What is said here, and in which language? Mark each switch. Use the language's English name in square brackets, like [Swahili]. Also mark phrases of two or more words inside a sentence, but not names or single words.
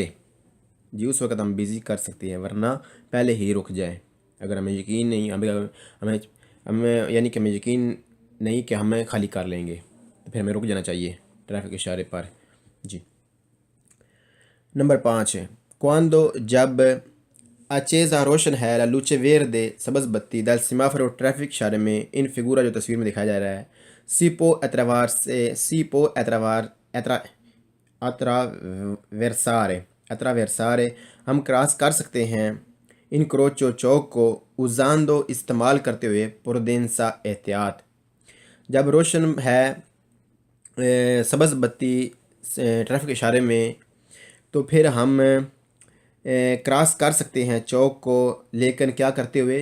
[Urdu] جی، اس وقت ہم بیزی کر سکتے ہیں، ورنہ پہلے ہی رک جائیں. اگر ہمیں یقین نہیں ہمیں یعنی کہ ہمیں یقین نہیں کہ ہمیں خالی کر لیں گے تو پھر ہمیں رک جانا چاہیے ٹریفک اشارے پر. جی، نمبر 5 ہے quando جب accesa روشن ہے [Italian] la luce verde [Urdu] سبز بتی [Italian] dal semaforo [Urdu] ٹریفک اشارے میں [Italian] in figura [Urdu] جو تصویر میں دکھایا جا رہا ہے [Italian] si può attraversare [Urdu] ہم کراس کر سکتے ہیں انکروچو چوک کو usando استعمال کرتے ہوئے prudenza احتیاط. جب روشن ہے سبز بتی ٹریفک اشارے میں تو پھر ہم کراس کر سکتے ہیں چوک کو، لیکن کیا کرتے ہوئے؟